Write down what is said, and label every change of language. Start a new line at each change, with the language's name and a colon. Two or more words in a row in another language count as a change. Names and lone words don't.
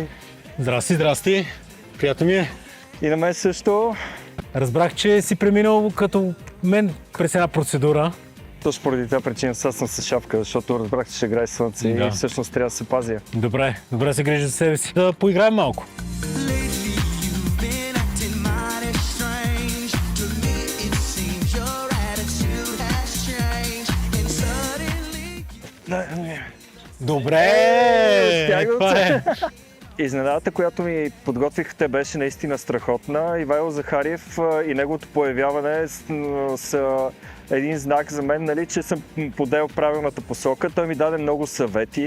Bulgarian: Здрасти, здрасти! Приятно ми е. И на мен също. Разбрах, че си преминал като мен през една процедура Точно поради тази причина сега съм с шапка, защото разбрах, че ще грее слънце Да. и всъщност трябва да се пазя. Добре се грижи за себе си. Да поиграем малко.
English: Been acting mighty strange. To me, it seems your attitude has changed. And suddenly.
Bulgarian: Добре! Стягам Това се. е. Изненадата, която ми подготвихте, беше наистина страхотна. Ивайло Захариев и неговото появяване са един знак за мен, нали, че съм подел правилната посока. Той ми даде много съвети.